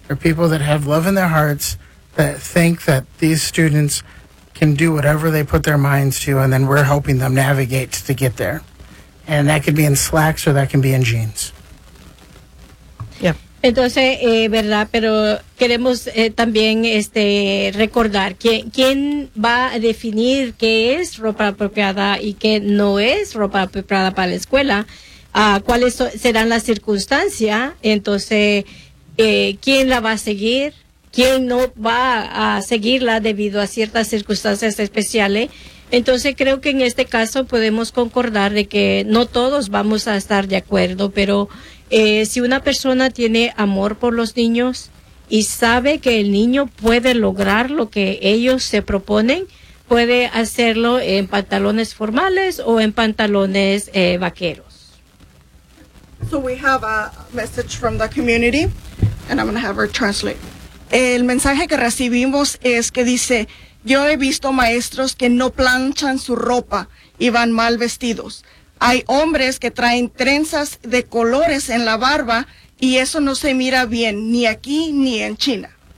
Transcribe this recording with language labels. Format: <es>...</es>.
<en>are people that have love in their hearts that think that these students can do whatever they put their minds to, and then we're helping them navigate to get there. And that could be in slacks or that can be in jeans. Yeah.</en> <es>Entonces, verdad, pero queremos también recordar quién va a definir qué es ropa apropiada y qué no es ropa apropiada para la escuela, cuáles serán las circunstancias, entonces, quién la va a seguir, quién no va a seguirla debido a ciertas circunstancias especiales. Entonces, creo que en este caso podemos concordar de que no todos vamos a estar de acuerdo, pero si una persona tiene amor por los niños y sabe que el niño puede lograr lo que ellos se proponen, puede hacerlo en pantalones formales o en pantalones vaqueros.</es> <en>So we have a message from the community, and I'm going to have her translate.</en> <es>El mensaje que recibimos es que dice, yo he visto maestros que no planchan su ropa y van mal vestidos. Hay hombres que traen trenzas de colores en la barba y eso no se mira bien ni aquí ni en China.</es>